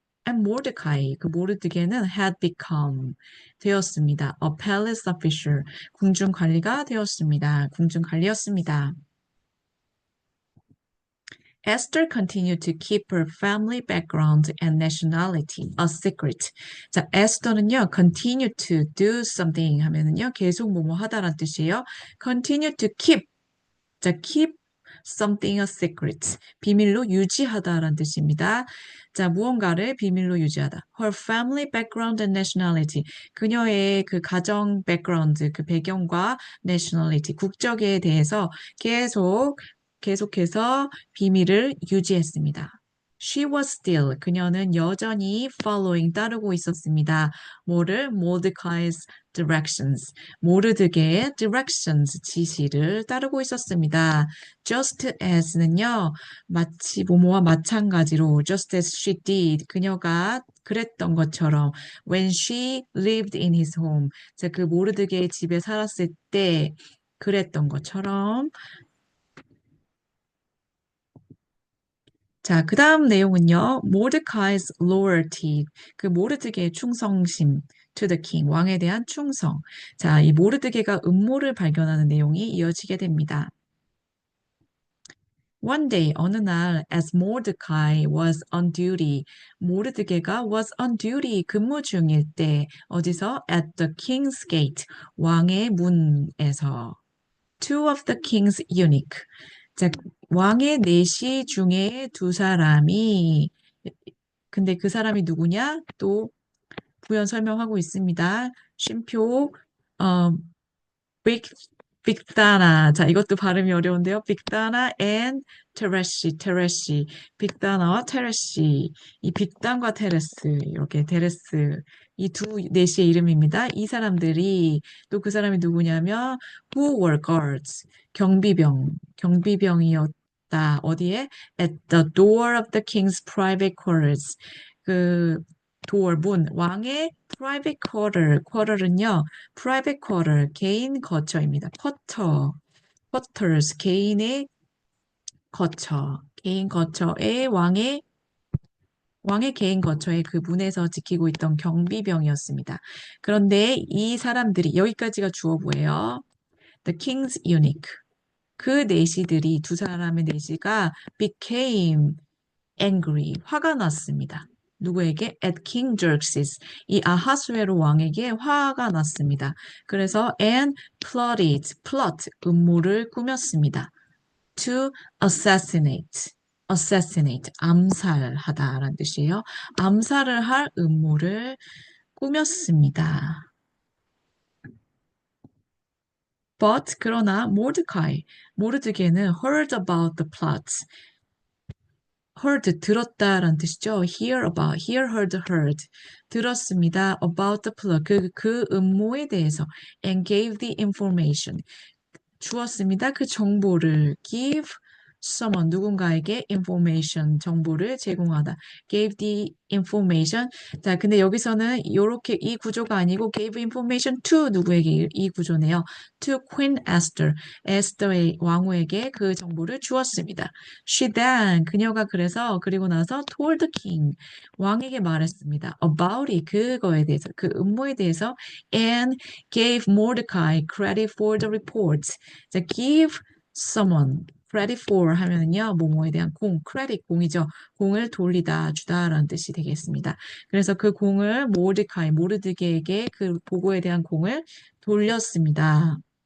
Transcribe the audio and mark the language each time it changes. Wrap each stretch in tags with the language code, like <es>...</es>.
<en>And Mordecai,</en> <ko>그 모르드게는</ko> <en>had become</en> <ko>되었습니다.</ko> <en>A palace official,</en> <ko>궁중 관리가 되었습니다. 궁중 관리였습니다.</ko> <en>Esther continued to keep her family background and nationality a secret.</en> <ko>자, 에스더는요,</ko> <en>continue to do something</en> <ko>하면은요, 계속 뭐뭐 하다라는 뜻이에요.</ko> <en>continue to keep. 자, keep something a secret.</en> <ko>비밀로 유지하다라는 뜻입니다. 자, 무언가를 비밀로 유지하다.</ko> <en>Her family background and nationality.</en> <ko>그녀의 그 가정 background, 그 배경과 nationality, 국적에 대해서 계속해서 비밀을 유지했습니다.</ko> <en>She was still,</en> <ko>그녀는 여전히 following, 따르고 있었습니다.</ko> <en>뭐를? Mordecai's directions.</en> <ko>모르드게의 directions, 지시를 따르고 있었습니다. Just as는요, 마치 뭐뭐와 마찬가지로,</ko> <en>just as she did,</en> <ko>그녀가 그랬던 것처럼,</ko> <en>when she lived in his home,</en> <ko>그 모르드게의 집에 살았을 때 그랬던 것처럼. 자, 그 다음 내용은요.</ko> <en>Mordecai's loyalty,</en> <ko>그 모르드게의 충성심</ko> <en>to the king,</en> <ko>왕에 대한 충성. 자, 이 모르드게가 음모를 발견하는 내용이 이어지게 됩니다. One day, 어느 날,</ko> <en>as Mordecai was on duty,</en> <ko>모르드게가 was on duty, 근무 중일 때, 어디서?</ko> <en>At the king's gate,</en> <ko>왕의 문에서.</ko> <en>Two of the king's eunuch,</en> <ko>자, 왕의 내시 중에 두 사람이, 근데 그 사람이 누구냐? 또 부연 설명하고 있습니다. 쉼표, 어, 빅, 빅다나. 자, 이것도 발음이 어려운데요. 빅다나 and 테레시. 빅다나와 테레시. 이 빅단과 테레스, 이렇게 테레스. 이 두 내시의 이름입니다. 이 사람들이, 또 그 사람이 누구냐면,</ko> <en>who were guards.</en> <ko>경비병이었다. 어디에?</ko> <en>At the door of the king's private quarters.</en> <ko>그, door, 문, 왕의 private quarter은요, private quarter, 개인 거처입니다. quarters, 개인의 거처, 개인 거처의 왕의 개인 거처의 그 문에서 지키고 있던 경비병이었습니다. 그런데 이 사람들이, 여기까지가 주어부예요.</ko> <en>The king's eunuch.</en> <ko>그 내시들이, 두 사람의 내시가</ko> <en>became angry,</en> <ko>화가 났습니다. 누구에게?</ko> <en>At King Xerxes.</en> <ko>이 아하수에로 왕에게 화가 났습니다. 그래서 and plot, 음모를 꾸몄습니다.</ko> <en>To assassinate,</en> <ko>암살하다라는 뜻이에요. 암살을 할 음모를 꾸몄습니다. But 그러나 모르드게는</ko> <en>heard about the plots.</en> <ko>heard 들었다라는 뜻이죠. heard 들었습니다.</ko> <en>about the plot</en> <ko>그 음모에 대해서</ko> <en>and gave the information</en> <ko>주었습니다. 그 정보를 give someone 누군가에게 information 정보를 제공하다.</ko> <en>gave the information.</en> <ko>자, 근데 여기서는 이렇게 이 구조가 아니고 gave information to 누구에게 이 구조네요.</ko> <en>to Queen Esther.</en> <ko>에스더의 왕후에게 그 정보를 주었습니다. She then 그녀가 그리고 나서</ko> <en>told the king</en> <ko>왕에게 말했습니다.</ko> <en>about it</en> <ko>그거에 대해서 그 음모에 대해서</ko> <en>and gave Mordecai credit for the reports.</en> <ko>자,</ko> <en>give someone credit for</en> <ko>하면은요, 뭐뭐에 대한 credit 공이죠. 공을 돌리다, 주다라는 뜻이 되겠습니다. 그래서 그 공을 모르드게에게 그 보고에 대한 공을 돌렸습니다.</ko>